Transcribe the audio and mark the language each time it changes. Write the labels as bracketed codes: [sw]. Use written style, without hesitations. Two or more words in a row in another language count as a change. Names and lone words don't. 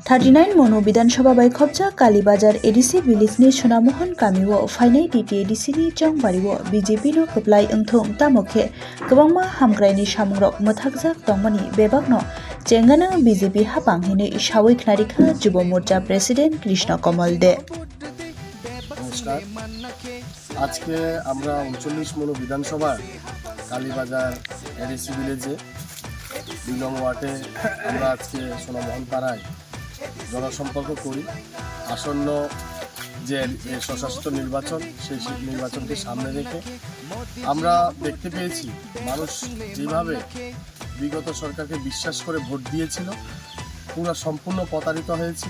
[trp] 39 मनो विधानसभा बायखबजा कालीबाजार एडिसी बिलिफनि सोनामोहन गामियाव फाइनाय डिटि एडिसिनि जंबारिव बीजेपी नो खोप्लाय ओंथों तामोखे गोबांमा हामग्रायनि सामुंरक मोथागजाक दंमनि बेबागनो जेंगानो बीजेपी हाबांहिनै सावै खनारिखा जुब मोर्चा प्रेसिडेंट कृष्ण कमल दे। [bn] नमस्कार, আজকে আমরা 39 মনো বিধানসভা কালীবাজার এডিসি ভিলেজে 2 নং ওয়ার্ডে আমরা আজকে সোনামোহন পাড়ায় জনসম্পর্ক করি। আসন্ন যে সশস্ত্র নির্বাচন সেই নির্বাচনকে সামনে রেখে আমরা দেখতে পেয়েছি মানুষ যেভাবে বিগত সরকারকে বিশ্বাস করে ভোট দিয়েছিল পুরো সম্পূর্ণ প্রতারিত হয়েছিল।